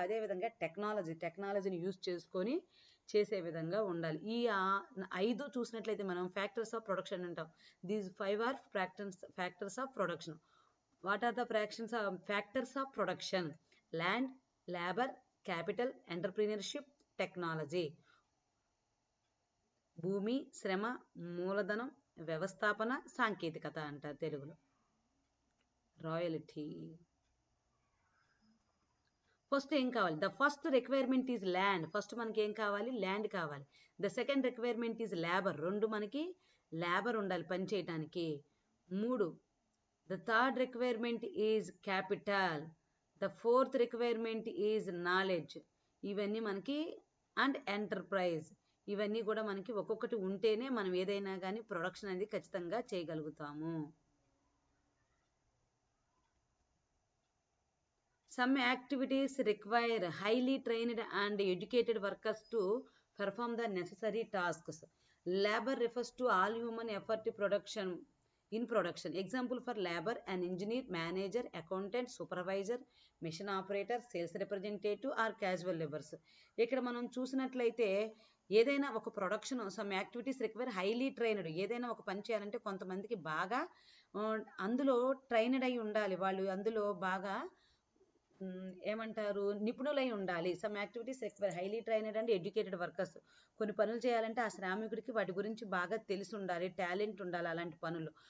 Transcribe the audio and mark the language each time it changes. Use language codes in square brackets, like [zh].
[te] అదేవిధంగా టెక్నాలజీని యూజ్ చేసుకొని చేసే విధంగా ఉండాలి. ఈ 5 చూసినట్లయితే మనం ఫ్యాక్టర్స్ ఆఫ్ ప్రొడక్షన్ అంటాం. [en] These 5 are factors of production. What are the factors of production? Land, labor, capital, entrepreneurship, technology. [te] భూమి, శ్రమ, మూలధనం, వ్యవస్థాపన, సాంకేతికత అంటారు తెలుగులో. [en] Royalty. [te] ఫస్ట్ ఏం కావాలి? [en] The first requirement is land. [te] First మనకి ఏం కావాలి? ల్యాండ్ కావాలి. [en] The second requirement is labour. [te] 2 మనకి లేబర్ ఉండాలి పని చేయడానికి. [en] 3 the third requirement is capital. The fourth requirement is knowledge. [te] ఇవన్నీ మనకి అండ్ ఎంటర్ప్రైజ్. ఇవన్నీ కూడా మనకి ఒక్కొక్కటి ఉంటేనే మనం ఏదైనా కానీ ప్రొడక్షన్ అనేది ఖచ్చితంగా చేయగలుగుతాము. [en] Some activities require highly trained and educated workers to perform the necessary tasks. Labor refers to all human effort in production. Example for labor: an engineer, manager, accountant, supervisor, machine operator, sales representative or casual laborers. [te] ఇక్కడ మనం చూసినట్లయితే ఏదైనా ఒక production, [en] Some activities require highly trained. [te] ఏదైనా ఒక పని చేయాలంటే కొంతమందికి బాగా అందులో ట్రైన్డ్ అయి ఉండాలి, వాళ్ళు అందులో బాగా ఏమంటారు, నిపుణులై ఉండాలి. [en] Some activities require highly trained and educated workers. [te] కొన్ని పనులు చేయాలంటే ఆ శ్రామికుడికి వాటి గురించి బాగా తెలిసి ఉండాలి, టాలెంట్ ఉండాలి అలాంటి పనులు.